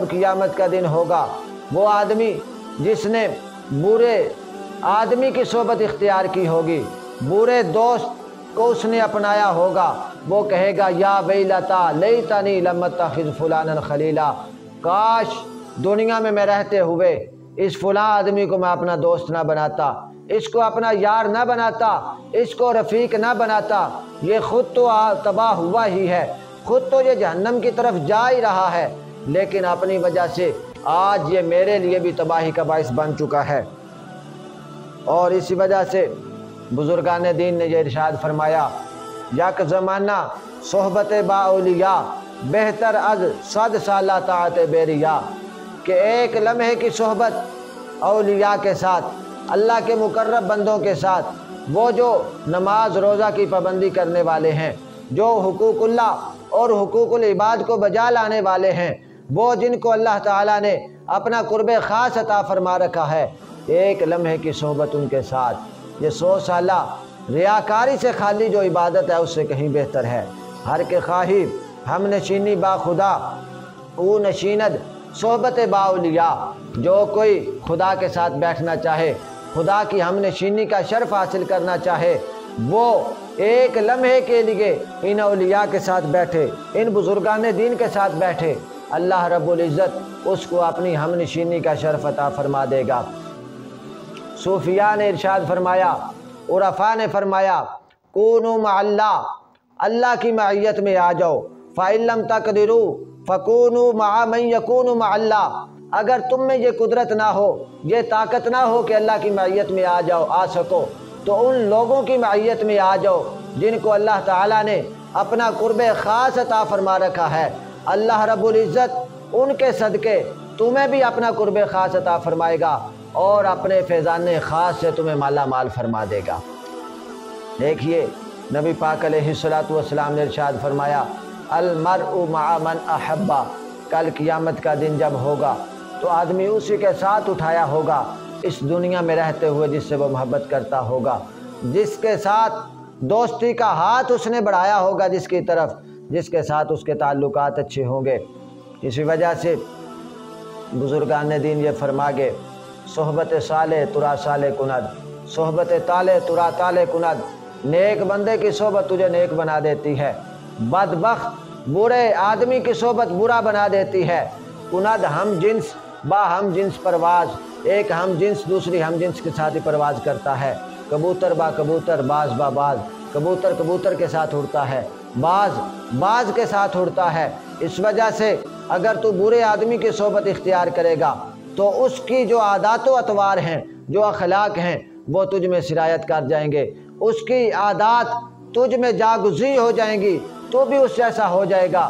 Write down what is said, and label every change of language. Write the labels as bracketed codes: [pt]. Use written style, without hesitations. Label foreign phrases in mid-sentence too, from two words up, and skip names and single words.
[ur] قیامت کا دن ہوگا وہ آدمی جس نے برے آدمی کی صحبت اختیار کی ہوگی، برے دوست کو اس نے اپنایا ہوگا، وہ کہے گا [ar] یا ویلتا لیتنی لم اتخذ فلانا خلیلا، [ur] کاش دنیا میں رہتے ہوئے اس فلاں آدمی کو میں اپنا دوست نہ بناتا، اس کو اپنا یار نہ بناتا، اس کو رفیق نہ بناتا۔ یہ خود تو تباہ ہوا ہی ہے، خود تو یہ جہنم کی طرف جا ہی رہا ہے، لیکن اپنی وجہ سے آج یہ میرے لیے بھی تباہی کا باعث بن چکا ہے۔ اور اسی وجہ سے بزرگان دین نے یہ ارشاد فرمایا، [fa] یک زمانہ صحبت با اولیاء بہتر از 100 سالہ طاعت بیریا، کہ [ur] ایک لمحے کی صحبت اولیاء کے ساتھ، اللہ کے مقرب بندوں کے ساتھ، وہ جو نماز روزہ کی پابندی کرنے والے ہیں، جو حقوق اللہ اور حقوق العباد کو بجا لانے والے ہیں، وہ جن کو اللہ تعالیٰ نے اپنا قرب خاص عطا فرما رکھا ہے، ایک لمحے کی صحبت ان کے ساتھ یہ 100 سالہ ریاکاری سے خالی جو عبادت ہے اس سے کہیں بہتر ہے۔ [fa] ہر کے خواہی ہم نشینی با خدا او نشیند صحبت با اولیاء، [ur] جو کوئی خدا کے ساتھ بیٹھنا چاہے، خدا کی ہم نشینی کا شرف حاصل کرنا چاہے، وہ ایک لمحے کے لیے ان اولیاء کے ساتھ بیٹھے، ان بزرگان دین کے ساتھ بیٹھے، اللہ رب العزت اس کو اپنی ہم نشینی کا شرف عطا فرما دے گا۔ صوفیاء نے ارشاد فرمایا، عرفاء نے فرمایا، [ar] کونوا مع اللہ، [ur] اللہ کی معیت میں آ جاؤ، [ar] فَإِن لَمْ تَقْدِرُوا فَكُونُوا مَعَ مَن يَكُونُ مَعَ اللَّهِ، [ur] اگر تم میں یہ قدرت نہ ہو، یہ طاقت نہ ہو کہ اللہ کی معیت میں آ سکو، تو ان لوگوں کی معیت میں آ جاؤ جن کو اللہ تعالیٰ نے اپنا قرب خاص عطا فرما رکھا ہے۔ اللہ رب العزت ان کے صدقے تمہیں بھی اپنا قرب خاص عطا فرمائے گا اور اپنے فیضان خاص سے تمہیں مالا مال فرما دے گا۔ دیکھیے نبی پاک علیہ الصلوۃ والسلام نے ارشاد فرمایا، [ar] المرء مع من احبا، [ur] کل قیامت کا دن جب ہوگا تو آدمی اسی کے ساتھ اٹھایا ہوگا اس دنیا میں رہتے ہوئے جس سے وہ محبت کرتا ہوگا، جس کے ساتھ دوستی کا ہاتھ اس نے بڑھایا ہوگا، جس کی طرف جس کے ساتھ اس کے تعلقات اچھے ہوں گے۔ اسی وجہ سے بزرگان دین یہ فرما گے، [fa] صحبت صالح ترا صالح کند، صحبت طالح ترا طالح کند، [ur] نیک بندے کی صحبت تجھے نیک بنا دیتی ہے، بدبخت برے آدمی کی صحبت برا بنا دیتی ہے۔ [fa] کند ہم جنس با ہم جنس پرواز، [ur] ایک ہم جنس دوسری ہم جنس کے ساتھ ہی پرواز کرتا ہے، [fa] کبوتر با کبوتر، باز با باز، [ur] کبوتر کبوتر کے ساتھ اڑتا ہے، باز باز کے ساتھ اڑتا ہے۔ اس وجہ سے اگر تو برے آدمی کی صحبت اختیار کرے گا تو اس کی جو عادات و اطوار ہیں، جو اخلاق ہیں، وہ تجھ میں سرایت کر جائیں گے، اس کی عادات تجھ میں جاگزی ہو جائیں گی، تو بھی اس جیسا ہو جائے گا۔